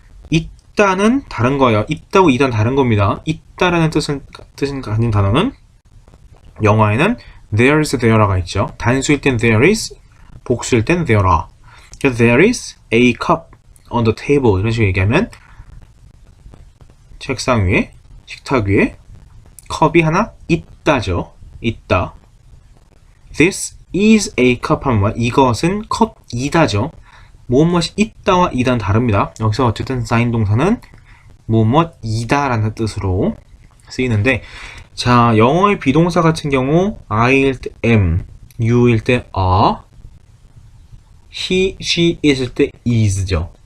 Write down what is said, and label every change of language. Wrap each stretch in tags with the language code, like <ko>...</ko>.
<ko>있다는 다른 거예요. 있다고 이다는 다른 겁니다. 있다라는 뜻은 가진 단어는 영어에는 there's, there가 있죠. 단수일 땐</ko> <en>there is,</en> <ko>복수일 땐</ko> <en>there are.</en> <ko>그래서</ko> <en>there is a cup on the table</en> <ko>이런 식으로 얘기하면 책상 위에, 식탁 위에 컵이 하나 있다죠. 있다.</ko> <en>This is a cup</en> <ko>하면 이것은 컵이다죠. 무엇이 있다와 이다는 다릅니다. 여기서 어쨌든 사인 동사는 무엇이다 라는 뜻으로 쓰이는데, 자, 영어의 비동사 같은 경우 I일 때 am, you일 때 are, he, she is일 때 is죠.</ko>